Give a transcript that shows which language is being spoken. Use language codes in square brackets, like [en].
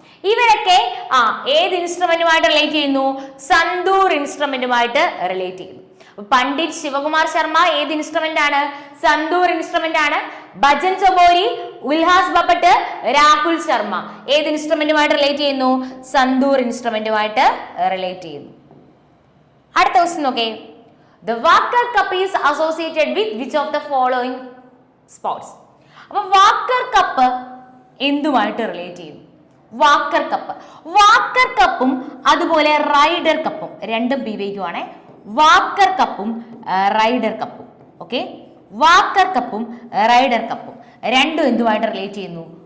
[ml] ഇവരൊക്കെ ഏത് ഇൻസ്ട്രുമെന്റുമായിട്ട് റിലേറ്റ് ചെയ്യുന്നു? സന്തൂർ ഇൻസ്ട്രുമെന്റുമായിട്ട് റിലേറ്റ് ചെയ്യുന്നു. പണ്ഡിറ്റ് ശിവകുമാർ ശർമ്മ ഏത് ഇൻസ്ട്രുമെന്റ് ആണ്? സന്തൂർ ഇൻസ്ട്രുമെന്റ് ആണ്. ഭജൻ സൊബോരി, ഉൽഹാസ് ബപ്പട്ട്, രാഹുൽ ശർമ്മ ഏത് ഇൻസ്ട്രുമെന്റുമായിട്ട് റിലേറ്റ് ചെയ്യുന്നു? സന്തൂർ ഇൻസ്ട്രുമെന്റുമായിട്ട് റിലേറ്റ് ചെയ്യുന്നു. അടുത്ത ക്വസ്റ്റ്യൻ നോക്കേ. [en] The Walker Cup is associated with which of the following sports? [ml] അപ്പൊ വാക്കർ കപ്പ് എന്തുമായിട്ട് റിലേറ്റ് ചെയ്യുന്നു? വാക്കർ കപ്പും അതുപോലെ റൈഡർ കപ്പും രണ്ടും PYQ ആണ്. വാക്കർ കപ്പും റൈഡർ കപ്പും. ഓക്കെ, വാക്കർ കപ്പും റൈഡർ കപ്പും രണ്ടും എന്തുമായിട്ട് റിലേറ്റ് ചെയ്യുന്നു?